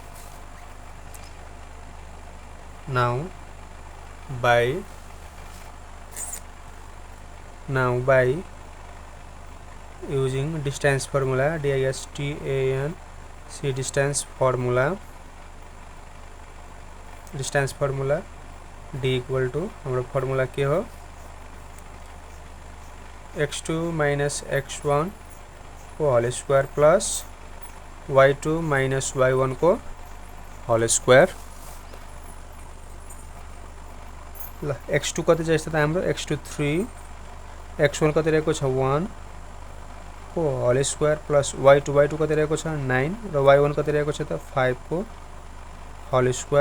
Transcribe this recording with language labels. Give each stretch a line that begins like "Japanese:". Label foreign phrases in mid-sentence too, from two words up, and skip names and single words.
English: Now by using distance formula, DISTANC distance formula, D equal to
Nepali: हाम्रो फर्मुला के हो,
English: x2 minus x1 को whole square plus y2 minus y1 को whole square.
Nepali: ल x2 कति चाहिँ त हाम्रो x2 3, x1 कति रहेको छ 1 को
English: whole square plus
Nepali: y2 कति रहेको छ 9 र y1 कति रहेको छ त 5 को
English: whole square.